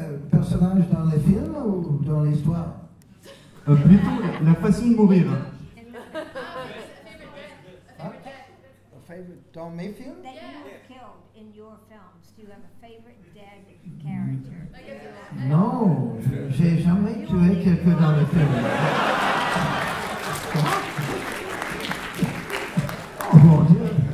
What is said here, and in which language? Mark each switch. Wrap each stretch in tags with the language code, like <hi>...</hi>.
<fr>Personnage dans les films ou dans l'histoire? Plutôt la façon de mourir. Dans mes films?</fr> <en>That you have killed in your films. Do you have a favorite dead character?</en> <fr>Non, j'ai jamais tué quelqu'un dans les films. Oh mon Dieu.</fr>